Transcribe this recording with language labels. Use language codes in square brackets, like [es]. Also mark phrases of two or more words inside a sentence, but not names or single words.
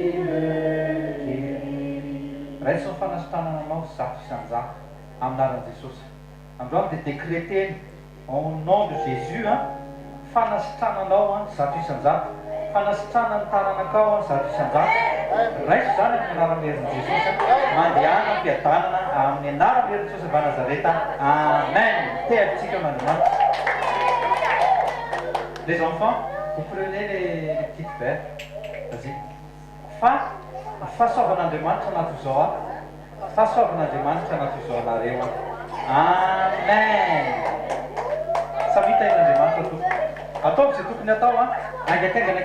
[mg] Raiso ny fanasitranananao zato isanjato aminaran'i Jesosy. Androany dia décréteny [fr] au nom de Jésus [mg] fanasitrananao zato isanjato. Fanasitranany taranakao zato isanjato. Raiso zany amin'ny anaran'ny herin'i Jesosy mandehana am-piadanana amin'ny anaran'ny herin'i Jesosy va Nazareta. Amen. Tertsika Andriamanitra. [fr] Les enfants, vous prenez les petites verres. Vas-y. [mg] Fahasoavan'Andriamanitra anaty izao fahasoavan'Andriamanitra anaty izao anareo. Amen. Savita ain'Andriamanitra tompoko. Ataovy izay tokony atao, angaikaingana kely.